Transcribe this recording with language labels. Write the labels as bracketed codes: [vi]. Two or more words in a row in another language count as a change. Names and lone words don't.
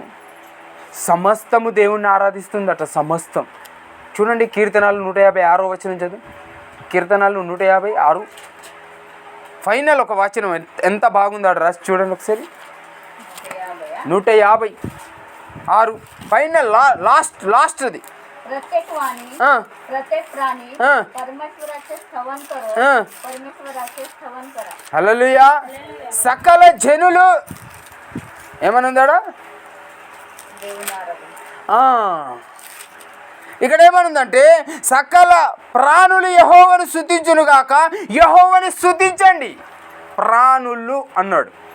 [te] సమస్తము దేవుణ్ణి ఆరాధిస్తుందట, సమస్తం. చూడండి కీర్తనాలు 156 వచనం చదువు. కీర్తనాలు 156 ఫైనల్ ఒక వచనం ఎంత బాగుందో అక్కడ రాసి చూడండి ఒకసారి. 156 [en] final lastdi. [mr] प्रत्येक वाणी, प्रत्येक प्राणी परमेश्वराचे स्तवन करो, परमेश्वराचे स्तवन करा. [te] హల్లెలూయా. సకల జనులు ఏమనుందాడా? ఇక్కడ ఏమనుందంటే సకల ప్రాణులు యెహోవాను స్తుతించును గాక, యెహోవాను స్తుతించండి ప్రాణులు అన్నాడు.